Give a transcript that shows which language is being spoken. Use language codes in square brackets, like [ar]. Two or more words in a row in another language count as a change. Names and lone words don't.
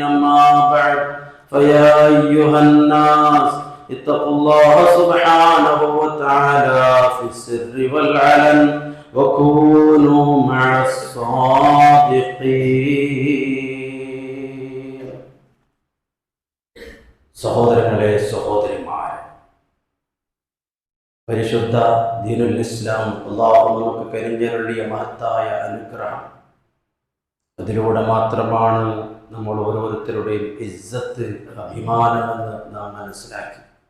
[ar] أما بعد فيا أيها الناس اتقوا الله سبحانه وتعالى في السر والعلن وكونوا مع الصادقين. [ml] സഹോദരങ്ങളെ, സഹോദരിമാരെ, പരിശുദ്ധ [ar] دين الإسلام [ml] അല്ലാഹു നമുക്ക് കനിഞ്ഞരുളിയ മഹത്തായ അനുഗ്രഹം. അതിലൂടെ മാത്രമാണ് നമ്മൾ ഓരോരുത്തരുടെയും ഇസ്സത്ത്, അഭിമാനമെന്ന് നാം മനസ്സിലാക്കി.